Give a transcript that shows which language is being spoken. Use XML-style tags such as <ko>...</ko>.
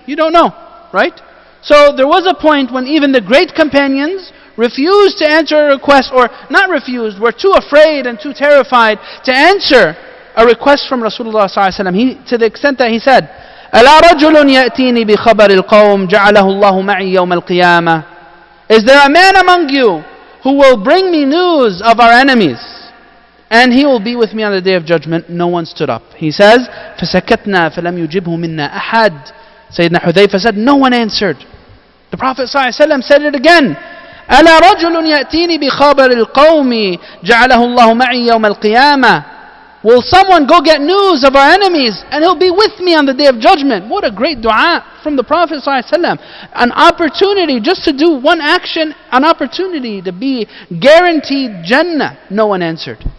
<en>You don't know, right? So there was a point when even the great companions refused to answer a request, or not refused, were too afraid and too terrified to answer a request from Rasulullah ﷺ.</en> <ar>To the extent that he said, أَلَا رَجُلٌ يَأْتِينِي بِخَبَرِ الْقَوْمِ جَعَلَهُ اللَّهُ مَعِي يَوْمَ الْقِيَامَةِ.</ar> <en>Is there a man among you who will bring me news of our enemies, and he will be with me on the day of judgment. No one stood up. He says,</en> <ar>فَسَكَتْنَا فَلَمْ يُجِبْهُ مِنَّا أَحَدٍ.</ar> <en>Sayyidina Hudhayfa said, no one answered. The Prophet ﷺ said it again.</en> <ar>أَلَا رَجُلٌ يَأْتِينِي بِخَبَرِ الْقَوْمِ جَعَلَهُ اللَّهُ مَعِي يَوْمَ الْقِيَامَةِ.</ar> <en>Will someone go get news of our enemies and he'll be with me on the day of judgment? What a great dua from the Prophet ﷺ. An opportunity just to do one action, an opportunity to be guaranteed Jannah. No one answered.</en>